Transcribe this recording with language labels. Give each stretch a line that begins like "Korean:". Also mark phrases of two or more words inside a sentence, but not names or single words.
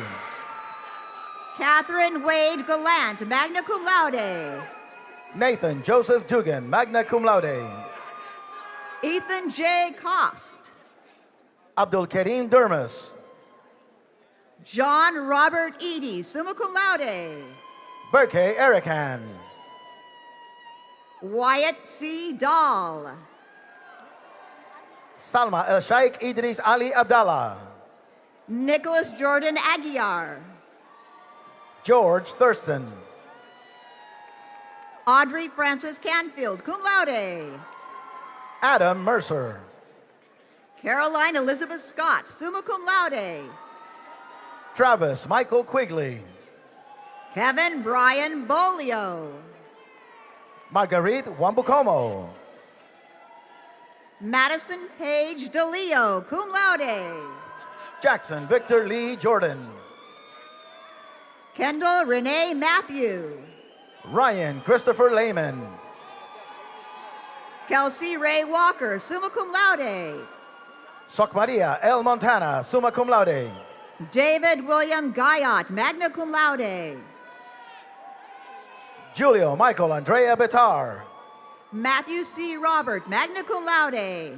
English: Catherine Wade Gallant,
Latin: magna cum laude.
English: Nathan Joseph Dugan,
Latin: magna cum laude.
English: Ethan J. Cost. Abdul Karim Durmus. John Robert Eady,
Latin: summa cum laude.
English: Berke Erican. Wyatt C. Dahl. Salma El Sheikh Idris Ali Abdallah. Nicholas Jordan Aguiar. George Thurston. Audrey Frances Canfield,
Latin: cum laude.
English: Adam Mercer. Caroline Elizabeth Scott,
Latin: summa cum laude.
English: Travis Michael Quigley. Kevin Brian Bolio. Marguerite Wambukomo. Madison Paige DeLeo,
Latin: cum laude.
English: Jackson Victor Lee Jordan. Kendall Renee Matthew. Ryan Christopher Lehman. Kelsey Ray Walker,
Latin: summa cum laude.
English: Soc Maria L.
Latin: Montana, summa cum laude.
English: David William Guyot,
Latin: magna cum laude.
English: Julio Michael Andrea Betar. Matthew C. Robert,
Latin: magna cum laude.